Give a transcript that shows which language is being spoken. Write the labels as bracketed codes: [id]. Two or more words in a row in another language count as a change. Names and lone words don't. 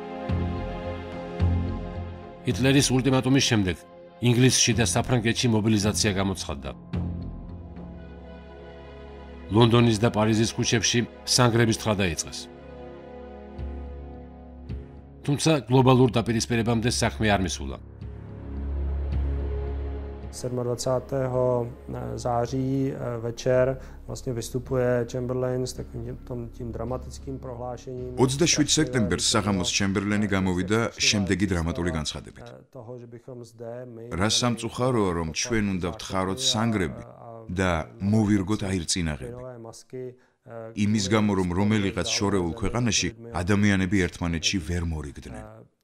[ka] ჰიტლერის ულტიმატუმის შემდეგ ინგლისში და საფრანგეთში მობილიზაცია გამოცხადდა. ლონდონის და პარიზის ქუჩებში სანგრების თხა დაიწყეს. თუმცა გლობალურ დაპირისპირებამდე საქმე არ მისულა. [cs] 27. září večer vlastně vystupuje Chamberlain s takovým tím dramatickým prohlášením. [ka] 27 სექტემბერს საღამოს ჩემბერლენი გამოვიდა შემდეგი დრამატული განცხადებით. რა სამწუხაროა, რომ ჩვენ უნდა ვთხაროთ სანგრები და მოვირგოთ აირწინაღები. იმის გამო, რომ რომელიღაც შორეულ ქვეყანაში ადამიანები ერთმანეთში ვერ მორიგდნენ.